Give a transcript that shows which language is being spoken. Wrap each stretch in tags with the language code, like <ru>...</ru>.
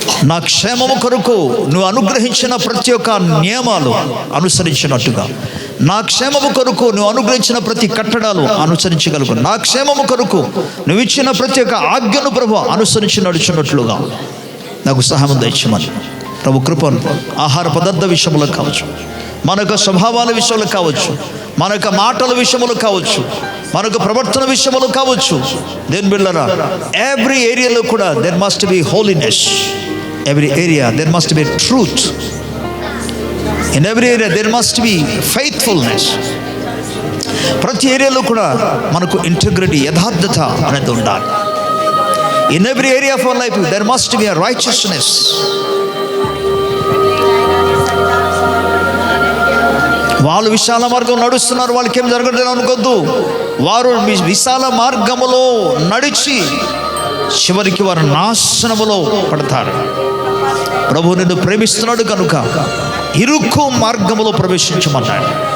<te>నా క్షేమము కొరకు నువ్వు అనుగ్రహించిన ప్రతి ఒక్క నియమాలు అనుసరించినట్టుగా, నా క్షేమము కొరకు నువ్వు అనుగ్రహించిన ప్రతి కట్టడాలు అనుసరించగలుగు, నా క్షేమము కొరకు నువ్వు ఇచ్చిన ప్రతి ఒక్క ఆజ్ఞను ప్రభు అనుసరించి నడుచున్నట్లుగా నాకు సహాయం దయచేయమని ప్రభు కృపను ఆహార పదార్థ విషయంలో కావచ్చు, మనకు స్వభావాల విషయంలో కావచ్చు, మనకు మాటల విషయంలో కావచ్చు, మనకు ప్రవర్తన విషయంలో కావచ్చు.</te> <en>దేని బిళ్ళరా ఎవ్రీ ఏరియాలో కూడా there must be holiness. Every area there must be truth. In every area there must be faithfulness.</en> <te>ప్రతి ఏరియాలో కూడా మనకు ఇంటిగ్రిటీ, యథార్థత అనేది ఉండాలి.</te> <en>In every area of our life there must be a righteousness.</en> <te>వాళ్ళు విశాల మార్గం నడుస్తున్నారు, వాళ్ళకి ఏం జరగట్లేదు అనుకోద్దు. వారు విశాల మార్గములో నడిచి చివరికి వారు నాశనములో పడతారు. ప్రభు నిన్ను ప్రేమిస్తున్నాడు కనుక ఇరుకు మార్గములో ప్రవేశించమన్నాడు.</te>